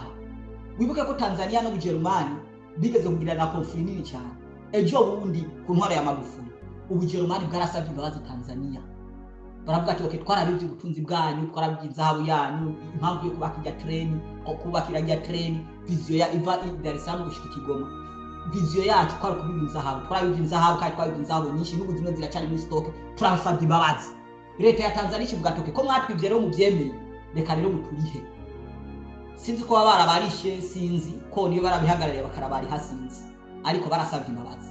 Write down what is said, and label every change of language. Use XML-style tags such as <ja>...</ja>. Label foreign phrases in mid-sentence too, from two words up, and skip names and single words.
<rn>Wibuke ko Tanzania no Bujerumani bigeze kugirana konflikt nini cyane ejo bundi ku ntwara ya Magufuli. Ubujerumani bwarasabye imbabazi Tanzania, baravuga ati okay, twarabivye ubutunzi bwanyu, twarabivye inzahabu yanyu, impamvu yo kubakira treni ko kubakira ya treni, vision ya iva Dar es Salaam gushika Kigoma, vision yacu kwari kubiba inzahabu, twarabivye inzahabu kandi twabivye inzahabu nyinshi, n'ubu zimwe ziracari muri stock, turasabye imbabazi. Leta ya Tanzania ivuga ati okay, ko mwatwivye rero muvyemeye, reka rero muturihe. Sinzi ko barabarishe, sinzi ko niyo barabihagarariye bakarabari hasinzi, ariko barasabye imbabazi.</rn>